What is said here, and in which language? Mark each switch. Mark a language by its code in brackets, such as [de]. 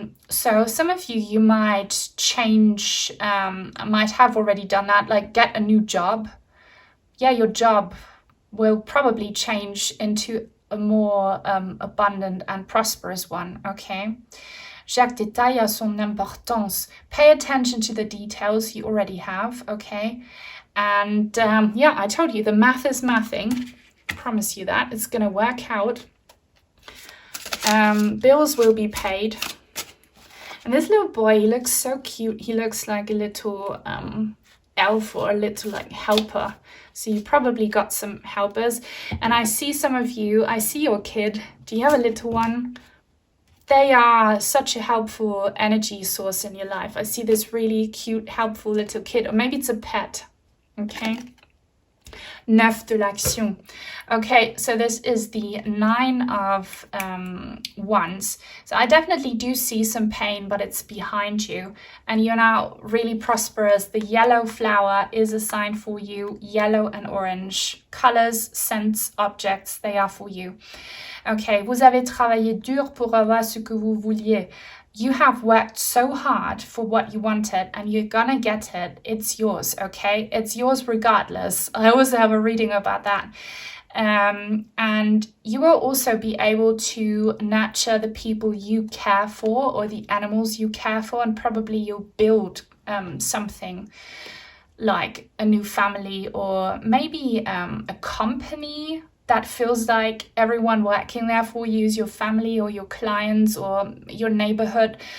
[en] So some of you might change, might have already done that, like get a new job. Your job will probably change into a more abundant and prosperous one, okay? [fr] Chaque détail a son importance. [en] Pay attention to the details you already have, okay? And I told you, the math is mathing. I promise you that. It's going to work out. Bills will be paid. And this little boy, he looks so cute. He looks like a little elf or a little like helper. So you probably got some helpers. And I see some of you, I see your kid. Do you have a little one? They are such a helpful energy source in your life. I see this really cute, helpful little kid, or maybe it's a pet, okay? [fr] 9 de l'action. [en] Okay, so this is the 9 of wands. So I definitely do see some pain, but it's behind you. And you're now really prosperous. The yellow flower is a sign for you. Yellow and orange colors, scents, objects, they are for you. [fr] Okay, vous avez travaillé dur pour avoir ce que vous vouliez. [en] You have worked so hard for what you wanted and you're gonna get it. It's yours, okay? It's yours regardless. I also have a reading about that. And you will also be able to nurture the people you care for or the animals you care for, and probably you'll build something like a new family or maybe a company that feels like everyone working there for you is your family or your clients or your neighborhood.